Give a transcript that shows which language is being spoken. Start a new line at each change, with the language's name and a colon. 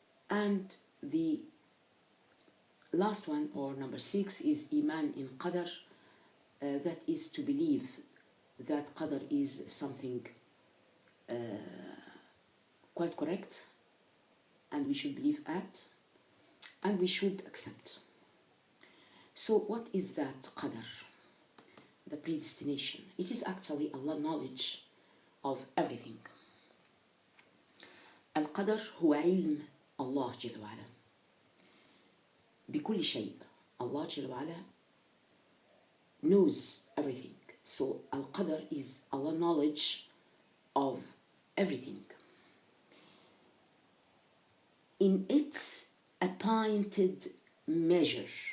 English: and the last one, or number 6, is Iman in Qadar, that is to believe that Qadar is something quite correct, and we should believe at, and we should accept. So what is that Qadar? The predestination. It is actually Allah's knowledge of everything.
Arabic: Al-Qadar هو علم الله جل وعلا بكل شيء.
English: Allah
Arabic: جل وعلا
English: knows everything. So Al-Qadar is Allah's knowledge of everything in its appointed measure.